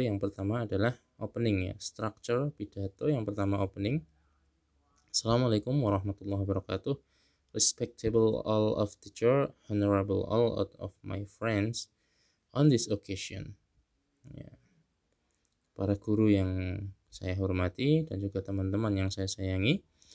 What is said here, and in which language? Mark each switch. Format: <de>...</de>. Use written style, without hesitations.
<id>Yang pertama adalah opening ya, structure pidato. Yang pertama opening. Assalamualaikum warahmatullahi wabarakatuh.</id> <en>Respectable all of teacher, honorable all of my friends, on this occasion.</en> <id>Ya, para guru yang saya hormati dan juga teman-teman yang saya sayangi.</id>